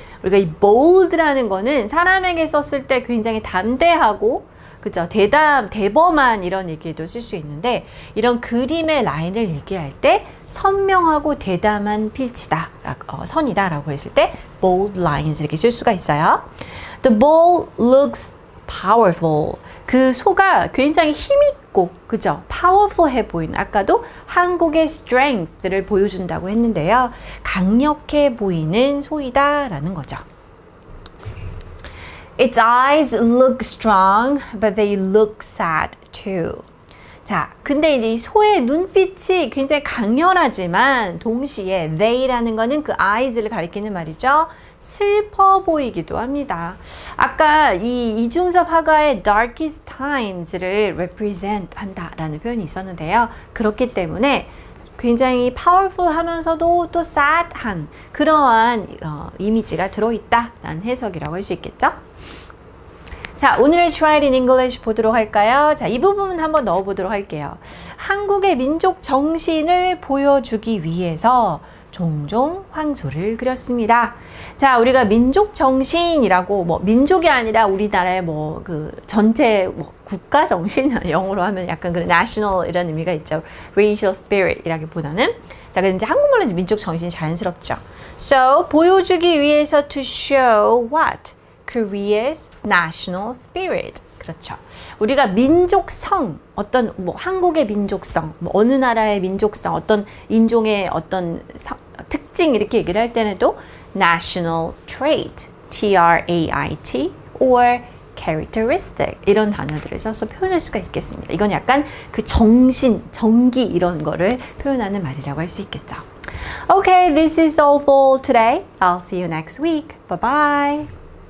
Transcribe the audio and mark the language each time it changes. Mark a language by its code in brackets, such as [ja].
[ko] 우리가 이 bold라는 거는 사람에게 썼을 때 굉장히 담대하고 그죠? 대범한 이런 얘기도 쓸 수 있는데 이런 그림의 라인을 얘기할 때 선명하고 대담한 필치다, 선이다라고 했을 때 bold lines 이렇게 쓸 수가 있어요. [en] The ball looks powerful. [ko] 그 소가 굉장히 힘있고 그죠? powerful해 보이는 아까도 한국의 strength를 보여준다고 했는데요. 강력해 보이는 소이다라는 거죠. [en] Its eyes look strong, but they look sad too. [ko] 자, 근데 이제 이 소의 눈빛이 굉장히 강렬하지만 동시에 they라는 거는 그 eyes를 가리키는 말이죠. 슬퍼 보이기도 합니다. 아까 이 이중섭 화가의 darkest times를 represent 한다라는 표현이 있었는데요. 그렇기 때문에 굉장히 powerful 하면서도 또 sad한 그러한 이미지가 들어있다라는 해석이라고 할 수 있겠죠. 자, 오늘의 Try it in English 보도록 할까요? 자, 이 부분 한번 넣어보도록 할게요. 한국의 민족 정신을 보여주기 위해서 종종 황소를 그렸습니다. 자, 우리가 민족 정신이라고 뭐 민족이 아니라 우리나라의 뭐 그 전체 뭐 국가 정신 영어로 하면 약간 그런 national 이라는 의미가 있죠. racial spirit이라기보다는 자, 근데 이제 한국말로 민족 정신이 자연스럽죠. [en] So [ko] 보여주기 위해서 [en] to show what? Korea's national spirit. 그렇죠. [ko] 우리가 민족성, 어떤 뭐 한국의 민족성, 뭐 어느 나라의 민족성, 어떤 인종의 어떤 특징 이렇게 얘기를 할 때는도 national trait, T-R-A-I-T, or characteristic 이런 단어들을 써서 표현할 수가 있겠습니다. 이건 약간 그 정신, 정기 이런 거를 표현하는 말이라고 할 수 있겠죠. [en] Okay, this is all for today. I'll see you next week. Bye bye.